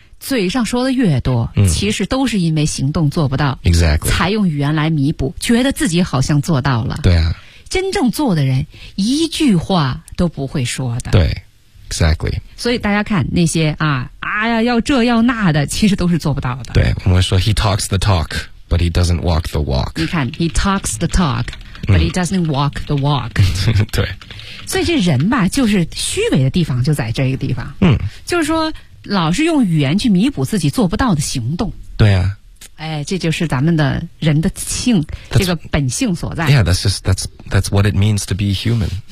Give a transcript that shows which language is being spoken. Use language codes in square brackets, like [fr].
[zh] 嘴上说的越多其实都是因为行动做不到 [en] exactly [zh] 才用语言来弥补觉得自己好像做到了对啊真正做的人一句话都不会说的对 [en] exactly [zh] 所以大家看那些啊哎呀要这要那的其实都是做不到的对我们说 [en] he talks the talk but he doesn't walk the walk [zh] 你看 [en] he talks the talk but he doesn't walk the walk [zh] 对所以这人吧就是虚伪的地方就在这个地方就是说老是用语言去弥补自己做不到的行动对啊哎，这就是咱们的人的性这个本性所在 [en] Yeah, that's what it means to be human